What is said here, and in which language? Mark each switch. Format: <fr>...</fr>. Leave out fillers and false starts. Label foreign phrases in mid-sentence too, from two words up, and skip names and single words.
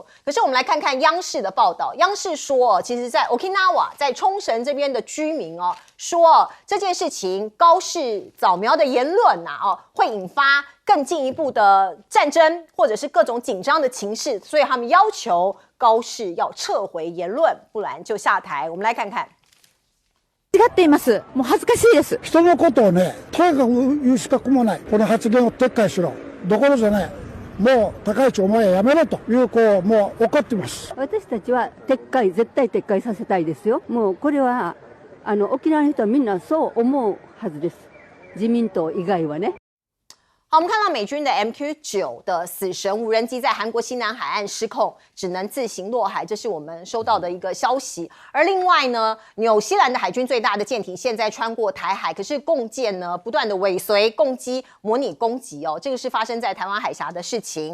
<zh>可是我们来看看央视的报道，央视说其实在 Okinawa 在冲绳这边的居民说这件事情高市早苗的言论会引发更进一步的战争或者是各种紧张的情势，所以他们要求高市要撤回言论，不然就下台。我们来看看。</zh> <ja>間違っています。もう恥ずかしいです。人のことをね、とにかく言う資格もない。この発言を撤回しろ。どころじゃない。もう高市お前やめろというもう怒ってます。私たちは絶対撤回させたいですよ。もうこれは沖縄の人はみんなそう思うはずです。自民党以外はね。</ja> <zh>好，我们看到美军的 MQ-9的死神无人机在韩国西南海岸失控，只能自行落海，这是我们收到的一个消息。而另外呢，纽西兰的海军最大的舰艇现在穿过台海，可是共舰呢不断的尾随攻击，模拟攻击这个是发生在台湾海峡的事情。</zh>